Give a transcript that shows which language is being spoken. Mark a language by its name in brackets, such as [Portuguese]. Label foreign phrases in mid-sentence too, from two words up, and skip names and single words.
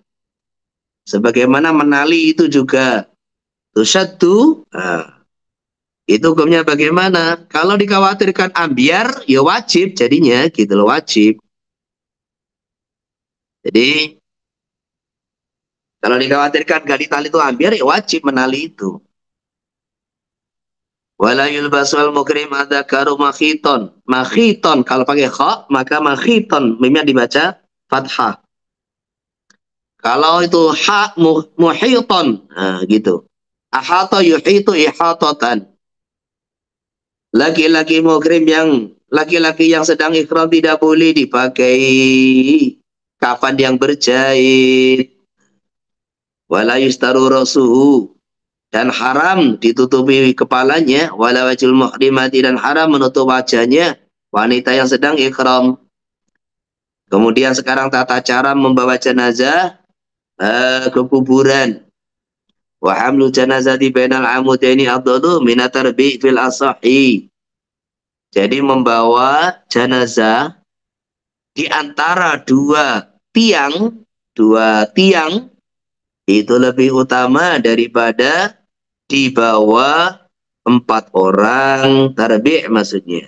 [Indonesian] Sebagaimana menali itu juga tusyaddu, itu hukumnya bagaimana? Kalau dikhawatirkan ambyar, ya wajib jadinya, gitu loh, wajib. Jadi kalau dikhawatirkan gak ditali itu ambyar, ya wajib menali itu. [Arabic] ولا يلبس المحرم الذكر مخيطا. [Indonesian] Makhiton kalau pakai kha maka makhiton mimnya dibaca fathah. Kalau itu ha muhiton, nah, gitu. [Arabic] أحاط يحيط إحاطة. [Indonesian] Laki-laki mukrim laki-laki yang sedang ikhram tidak boleh dipakai kafan yang berjahit. [Arabic] ولا يستر رأسه. [Indonesian] Dan haram ditutupi kepalanya, [Arabic] ولا وجه المحرمة, [Indonesian] dan haram menutup wajahnya wanita yang sedang ikhram. Kemudian sekarang tata cara membawa jenazah ke kuburan. [Arabic] وحمل الجنازة بين العمودين أفضل من التربيع في الأصح. [Indonesian] Jadi membawa jenazah di antara dua tiang itu lebih utama daripada di bawah 4 orang, tarbi' maksudnya.